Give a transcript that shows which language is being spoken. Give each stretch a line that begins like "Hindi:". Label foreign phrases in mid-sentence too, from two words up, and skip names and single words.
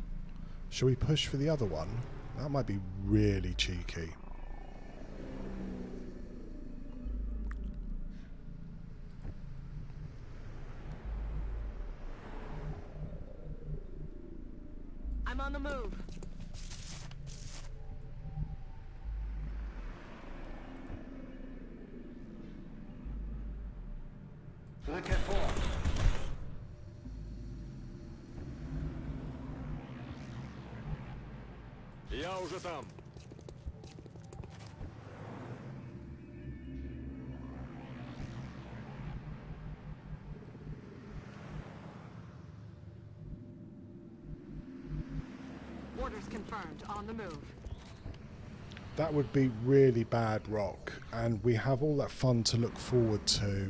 English: Shall we push for the other one? That might be really cheeky. I'm on the move.
German: Rücke vor.
Russian: Я уже там.
English: Orders confirmed. On the move. That would be really bad rock, and we have all that fun to look forward to.